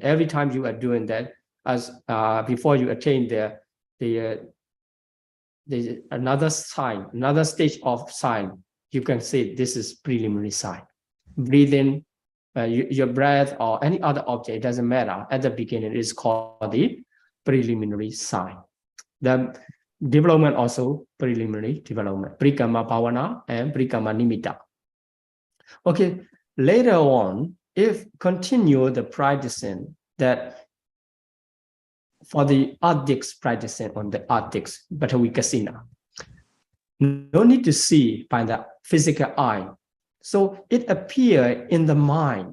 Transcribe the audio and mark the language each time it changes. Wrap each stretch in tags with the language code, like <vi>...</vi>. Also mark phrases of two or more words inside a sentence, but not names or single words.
<en>Every time you are doing that, as before you attain another sign, another stage of sign, you can say this is preliminary sign. Breathing, your breath or any other object, it doesn't matter. At the beginning, it's called the preliminary sign. The development also preliminary development,</en> <pi>parikamma bhavana and parikamma nimitta.</pi> <en>Okay, later on, if continue the practicing that for the artics practicing on the artics,</en> <pi>Paṭipatti Citta,</pi> <en>no need to see by the physical eye. So it appear in the mind.</en>